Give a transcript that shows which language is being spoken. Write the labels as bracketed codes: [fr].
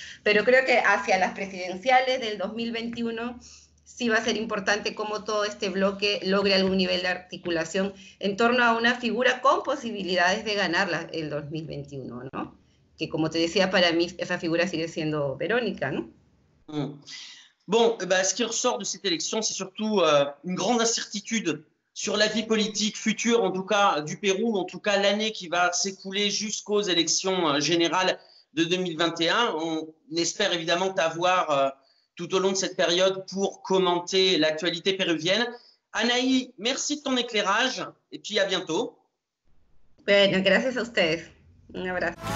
[es] Pero creo que hacia las presidenciales del 2021 sí va a ser importante cómo todo este bloque logre algún nivel de articulación en torno a una figura con posibilidades de ganar el 2021, ¿no? Que como te decía, para mí esa figura sigue siendo Verónica, ¿no? [fr] Bon, ce qui ressort de cette élection, c'est surtout une grande incertitude sur la vie politique future, en tout cas du Pérou, en tout cas l'année qui va s'écouler jusqu'aux élections générales de 2021. On espère évidemment t'avoir tout au long de cette période pour commenter l'actualité péruvienne. Anaí, merci de ton éclairage et puis à bientôt. [es] Bueno, gracias a ustedes. Un abrazo.